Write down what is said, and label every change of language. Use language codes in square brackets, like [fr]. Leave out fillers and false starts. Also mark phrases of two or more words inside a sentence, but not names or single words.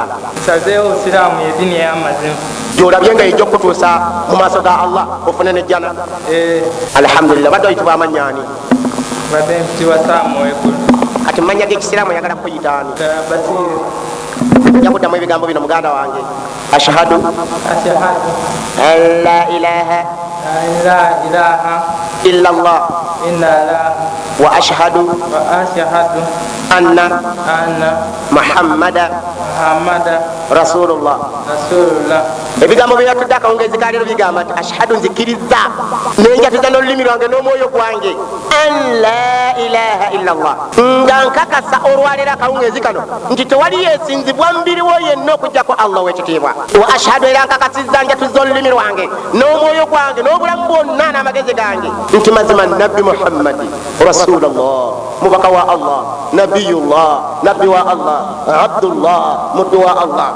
[lg] Sazeewo osiraamu yeddiini ey'amazima gyolabye nga ejja okukutuusa mu maaso ga Allah ofune nejjana. Alhamdulillah. Badde oyitibwa amanyaani? badde mpitibwa Saamu Wekulu. Kati manya g'ekisiraamu oyagala kukuyitaani? Basiiru. Ojja kuddamu ebigambo bino muganda wange. [ar] أشهد أن لا إله إلا الله وأشهد أن محمدا رسول الله. [lg] Ebigambo byatudde akawungezi kaliro bigamba nti ashhadu nzikiriza nenjatiza n'olulimi lwange n'omwoyo gwange [ar] أن لا إله إلا الله, [lg] nga nkakasa olwaleero akawungezi kano nti tewali yeesinzibwa mubiriwo yenna okugjako Allah w'ekitiibwa. [ar] وأشهد [lg] era nkakasizza njatuza olulimi lwange n'omwoyo gwange n'obulamu bwonna n'amagezi gange nti mazima nabbi Muhammadi Rasulullah, mubaka wa Allah, nabiyullah, nabbi wa Allah, abdullah, muddu wa Allah.